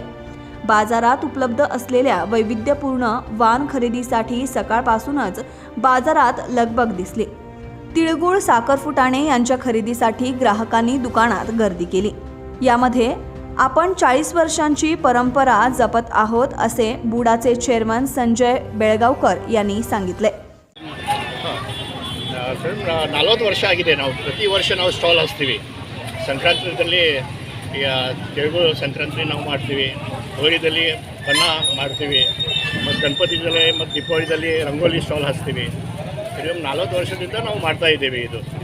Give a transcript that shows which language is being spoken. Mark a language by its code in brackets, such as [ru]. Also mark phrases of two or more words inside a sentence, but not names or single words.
[mr] बाजारात उपलब्ध असलेल्या वैविध्यपूर्ण वाण खरेदीसाठी सकाळपासूनच बाजारात लगबग दिसली। तिळगुळ, साखर फुटाणे यांच्या खरेदीसाठी ग्राहकांनी दुकानात गर्दी केली। यामध्ये आपण 40 वर्षांची परंपरा जपत आहोत असे बुडाचे चेअरमन संजय बेळगावकर यांनी सांगितले। [kn] 40 ವರ್ಷ ಆಗಿದೆ। ನಾವು ಪ್ರತಿ ವರ್ಷ ನಾವು ಸ್ಟಾಲ್ ಹಾಕ್ತೀವಿ। ಸಂಕ್ರಾಂತಿಯಲ್ಲಿ ತಿಳುಗು ಸಂಕ್ರಾಂತಿ ನಾವು ಮಾಡ್ತೀವಿ, ಹೋಳಿದಲ್ಲಿ ಬಣ್ಣ ಮಾಡ್ತೀವಿ, ಮತ್ತು ಗಣಪತಿದಲ್ಲಿ ಮತ್ತು ದೀಪಾವಳಿದಲ್ಲಿ ರಂಗೋಲಿ ಸ್ಟಾಲ್ ಹಾಕ್ತೀವಿ। ಇದು 40 ವರ್ಷದಿಂದ ನಾವು ಮಾಡ್ತಾ ಇದ್ದೀವಿ। ಇದು